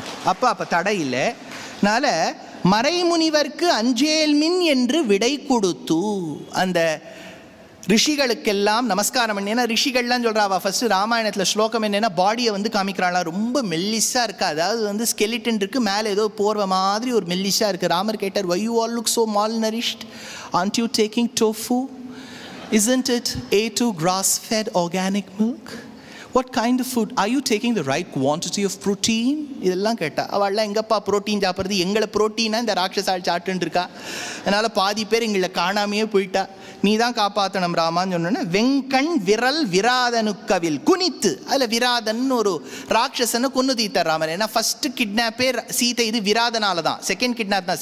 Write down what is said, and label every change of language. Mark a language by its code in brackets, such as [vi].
[ta] அப்போ தடை இல்லை. அதனால் மறைமுனிவர்க்கு அஞ்சேல்மின் என்று விடை கொடுத்து அந்த ரிஷிகளுக்கெல்லாம் நமஸ்காரம் பண்ணி. ஏன்னா ரிஷிகள்லாம் சொல்கிறாவா, ஃபஸ்ட்டு ராமாயணத்தில் ஸ்லோகம் என்னென்னா, பாடியை வந்து காமிக்கிறாளா, ரொம்ப மெல்லிஸாக இருக்கா. அதாவது வந்து ஸ்கெலிட்டன் இருக்குது, மேலே ஏதோ போர்வை மாதிரி ஒரு மெல்லிஸாக இருக்குது. [en] ராமர் கேட்டார், why you all look so malnourished, and you taking tofu, isn't it A2 grass fed organic milk? What kind of food? Are you taking the right quantity of protein? [ta] இதெல்லாம் கேட்டா அவள்லாம் எங்கப்பா புரோட்டீன் சாப்பிட்றது, எங்களை புரோட்டீனா இந்த ராட்சசால் சாப்பிட்டுன்னு இருக்கா, அதனால் பாதி பேர் எங்களை காணாமையே போயிட்டா, நீ தான் காப்பாற்றணும் ராமான்னு சொன்னோன்னா, வெங்கண் விரல் விராதனுக்கவில் குனித்து, அதில் விராதன் ஒரு ராட்சசனை கொன்று தீத்தார் ராமர். ஏன்னா ஃபஸ்ட்டு கிட்னாப்பே சீதை இது விராதனால தான், செகண்ட் கிட்னாப் தான்.